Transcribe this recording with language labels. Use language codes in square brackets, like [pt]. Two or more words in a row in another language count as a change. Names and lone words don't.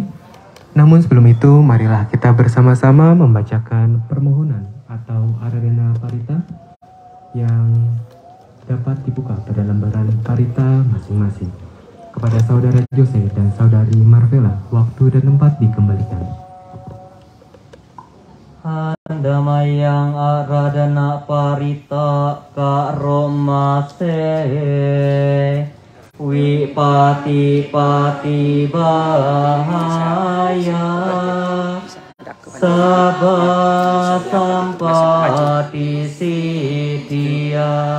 [id] Namun sebelum itu, marilah kita bersama-sama membacakan permohonan atau aradena parita yang dapat dibuka pada lembaran parita masing-masing. Kepada Saudara Jose dan Saudari Marvela, waktu dan tempat dikembalikan. [pi] Handamayang aradana parita karomase wipati pati bahaya sabba sampati siddhya